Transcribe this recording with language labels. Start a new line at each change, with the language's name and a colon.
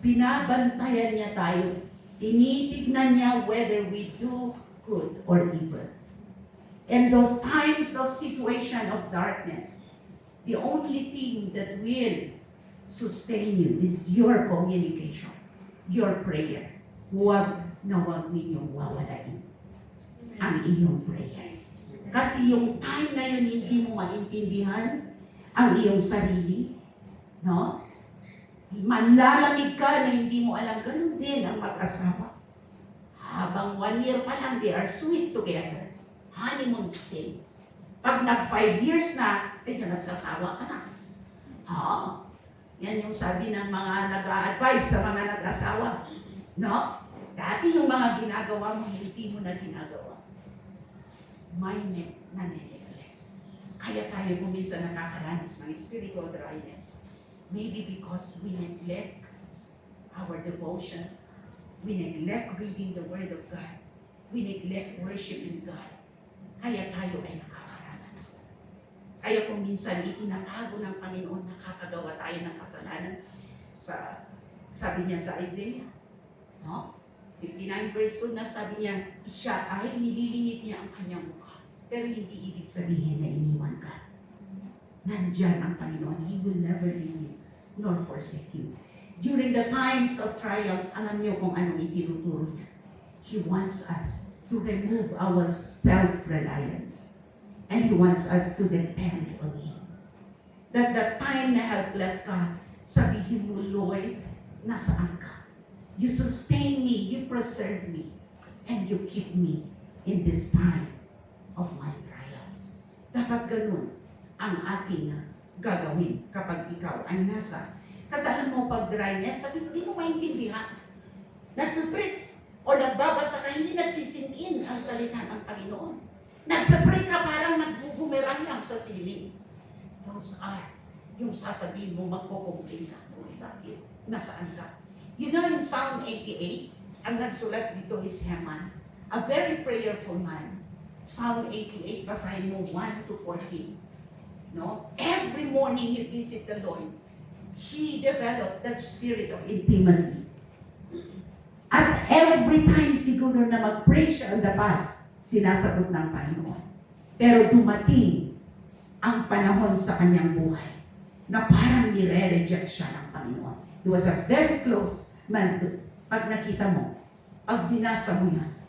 Filipino: Binabantayan niya tayo. Tinitignan niya
English: whether we do good or evil. In those times of situation of darkness, the only thing that will sustain you is your communication, your prayer.
Filipino: Huwag na huwag ninyong wawalain ang iyong prayer. Kasi yung time na yun, hindi mo maintindihan ang iyong sarili, no? Manlalamig ka na hindi mo alam, ganun din ang mag-asawa. Habang 1 year pa lang,
English: they are sweet together.
Filipino: Honeymoon stage. Pag nag 5 years na, medyo nagsasawa ka na. Yan yung sabi ng mga nag-a-advise sa mga nag-asawa. No? Dati yung mga ginagawa mo, hindi mo na ginagawa. May neglect. Kaya tayo minsan nakakaranas ng spiritual dryness.
English: Maybe because we neglect our devotions. We neglect reading the Word of God. We neglect worshiping God.
Filipino: Kaya tayo ay nakakaranas. Kaya kung minsan itinatago ng Panginoon, nakakagawa tayo ng kasalanan. Sabi niya sa Isaiah, no? 59 verse 2 na sabi niya, siya ay nililingit niya ang kanyang mukha. Pero hindi ibig sabihin na iniwan ka. Nandyan ang Panginoon.
English: He will never leave you nor forsake you. During the times of trials,
Filipino: alam niyo kung anong itinuturo niya.
English: He wants us to remove our self-reliance. And He wants us to depend on Him. That the time
Filipino: na helpless ka, sabihin mo, Lord, nasaan ka?
English: You sustain me, you preserve me, and you keep me in this time of my trials.
Filipino: Dapat ganun ang ating gagawin kapag ikaw ay nasa. Kasi alam mo, pag dryness, sabi, hindi mo maintindihan. Nagpipritz o nagbabasa ka, hindi nagsisinkin ang salita ng Panginoon. Nagpipray ka, parang nagbubumerang lang sa siling.
English: Those are
Filipino: yung sasabihin mo, magkukumplain ka. Bakit? Nasaan ka?
English: You know, in Psalm 88,
Filipino: ang nagsulat dito
English: is Heman, a very prayerful man.
Filipino: Psalm 88, basahin mo 1 to 14. No?
English: Every morning he visit the Lord. He developed that spirit of intimacy.
Filipino: At every time siguro na mag-pray siya
English: on the past,
Filipino: sinasagot ng Panginoon. Pero dumating ang panahon sa kanyang buhay na parang nire-reject siya ng Panginoon.
English: He was a very close man to,
Filipino: pag nakita mo, pag binasa mo yan.